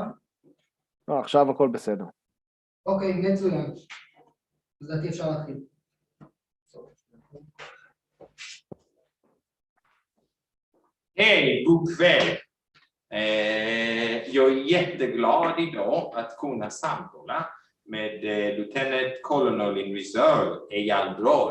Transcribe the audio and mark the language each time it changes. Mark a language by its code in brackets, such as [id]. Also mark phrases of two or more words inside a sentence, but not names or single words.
[he] לא, עכשיו הכל בסדר. אוקיי, מצוין. לדעתי אפשר להתחיל. [sv] Hej, god kväll. Jag är jätteglad idag att kunna samtala med [en] Lieutenant Colonel in Reserve, [sv] Eyal Dror.